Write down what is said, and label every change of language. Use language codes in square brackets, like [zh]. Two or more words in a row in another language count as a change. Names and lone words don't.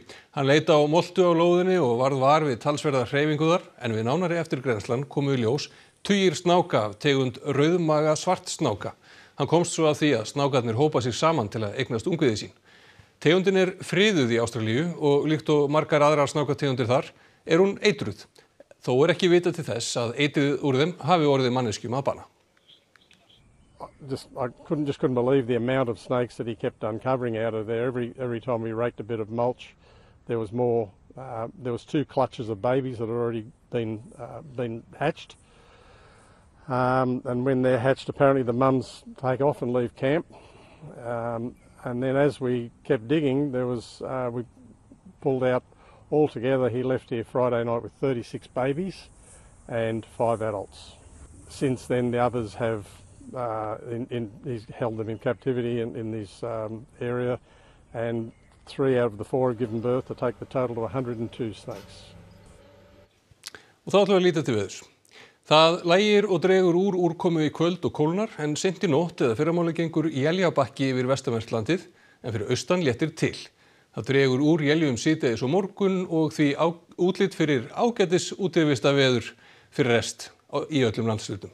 [is] Hann leit á moltu á lóðinni og varð var við talsverða hreyfingu þar, en við nánari eftirgrennslan komu í ljós tugir snáka af tegund rauðmaga svartsnáka. Hann komst svo að því að snákarnir hópa sig saman til að eignast ungviði sín. Tegundin friðuð í Ástralíu og líkt og margar aðrar snákategundir þar hún eitruð. Þó ekki vitað til þess að eitrið úr þeim hafi orðið manneskjum að bana. [en] I couldn't believe the amount of snakes that he kept uncovering out of there. Every time we raked a bit of mulch, there was more. There was 2 clutches of babies that had already been hatched. And when they're hatched, apparently the mums take off and leave camp. And then as we kept digging, we pulled out altogether. He left here Friday night with 36 babies and 5 adults. Since then, the others have he's held them in captivity in this area, and 3 out of the 4 have given birth to take the total to 102 snakes. [is] Og þá ætlum við að líta til veðurs. Það lægir og dregur úr úrkomu í kvöld og kólnar, en seint í nótt eða fyrramáli gengur éljabakki yfir vestanvert en fyrir austan léttir til. Það dregur úr éljum síðdegis og morgun og því útlit fyrir ágætis útivistarveður fyrir rest í öllum landshlutum.